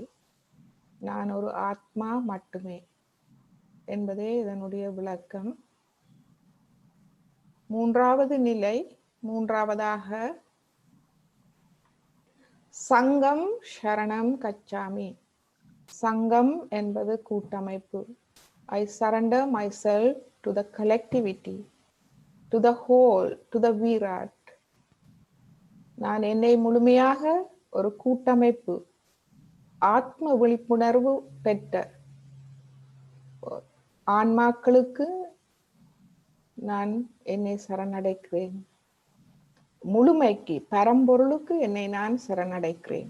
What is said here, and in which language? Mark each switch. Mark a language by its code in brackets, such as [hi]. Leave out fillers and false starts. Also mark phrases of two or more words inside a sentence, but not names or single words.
[ta] நான் ஒரு ஆத்மா மட்டுமே என்பதே இதனுடைய விளக்கம். [pi] மூன்றாவதாக சங்கம் சரணம் கச்சாமி. [ta] சங்கம் என்பது கூட்டமைப்பு. [en] I surrender myself to the collectivity, to the whole, to the Virat. [ta] நான் என்னை முழுமையாக ஒரு கூட்டமைப்பு, ஆத்ம விழிப்புணர்வு பெற்ற ஆன்மாக்களுக்கு நான் என்னை சரணடைக்கிறேன். முழுமைக்கு, பரம்பொருளுக்கு என்னை நான் சரணடைக்கிறேன்.